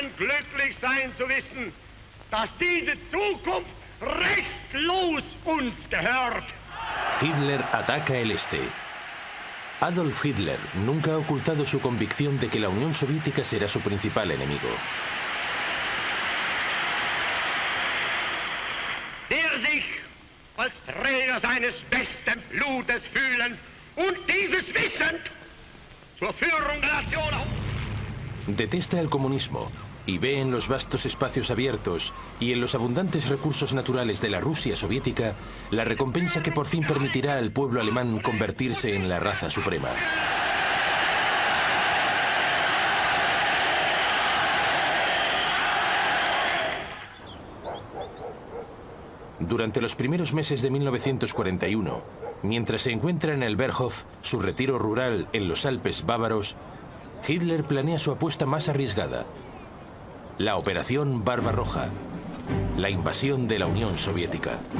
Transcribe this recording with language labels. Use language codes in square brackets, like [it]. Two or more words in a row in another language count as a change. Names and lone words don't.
[de] glücklich sein zu wissen, dass diese Zukunft restlos uns gehört. [es] Hitler ataca el este. Adolf Hitler nunca ha ocultado su convicción de que la Unión Soviética será su principal enemigo. [de] Der sich als Träger seines besten Blutes fühlen und dieses Wissen zur Führung der Nation auf. [es] Detesta el comunismo y ve en los vastos espacios abiertos y en los abundantes recursos naturales de la Rusia soviética la recompensa que por fin permitirá al pueblo alemán convertirse en la raza suprema. Durante los primeros meses de 1941, mientras se encuentra en el Berghof, su retiro rural en los Alpes bávaros, Hitler planea su apuesta más arriesgada: la Operación Barbarroja, la invasión de la Unión Soviética.